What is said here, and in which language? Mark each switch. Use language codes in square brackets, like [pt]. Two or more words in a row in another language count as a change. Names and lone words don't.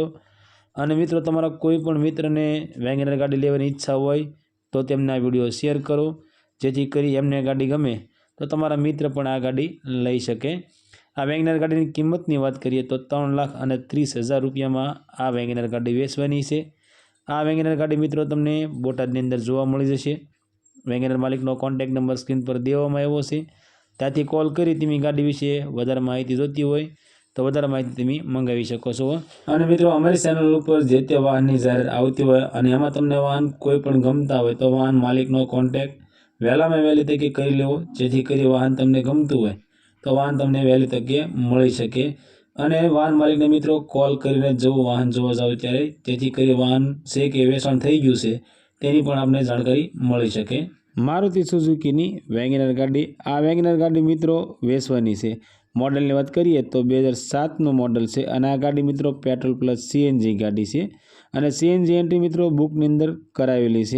[gu] ઔર મિત્રો તમારા કોઈપણ મિત્ર ને વેગેનર ગાડી લેવાની ઈચ્છા હોય તો તેમને આ વિડિયો શેર કરો જેથી કરી એમને ગાડી ગમે તો તમારા મિત્ર પણ આ ગાડી લઈ શકે। આ વેગેનર ગાડી કી કિંમતની વાત કરીએ તો 3,30,000 રૂપિયા મેં આ વેગેનર ગાડી વેચવાની છે। આ વેગેનર ગાડી મિત્રો તમને બોટાદની અંદર જોવા મળી જશે। વેગેનર માલિકનો [en] contact number [gu] સ્ક્રીન પર દેવામાં આવ્યો છે, ત્યાંથી કૉલ કરી તમે ગાડી વિશે વધારે માહિતી જોતી હોય તો વધારે માહિતી તમે મંગાવી શકો છો। અને મિત્રો અમારી ચેનલ પર જે તે વાહનની જાહેરાત આવતી હોય અને એમાં તમને વાહન કોઈ પણ ગમતા હોય તો વાહન માલિકનો કૉન્ટેક્ટ વહેલામાં વહેલી તકે કરી લેવો જેથી કરી વાહન તમને ગમતું હોય તો વાહન તમને વહેલી તકે મળી શકે। અને વાહન માલિક ને મિત્રો કૉલ કરીને જો વાહન જોવા જાઓ ત્યારે જેથી કરી વાહન છે કે વેચાણ થઈ ગયું છે તેની પણ આપને જાણકારી મળી શકે। મારુતિ સુઝુકીની વેગેનર ગાડી આ વેગેનર ગાડી મિત્રો વેચવાની છે। મૉડલની વાત કરીએ તો 2007 નો મૉડલ [hi] है और [gu] આ ગાડી મિત્રો [en] petrol plus CNG [gu] ગાડી [hi] है और [gu] CNG એન્ટ્રી મિત્રો બુકની અંદર કરાવેલી હૈ।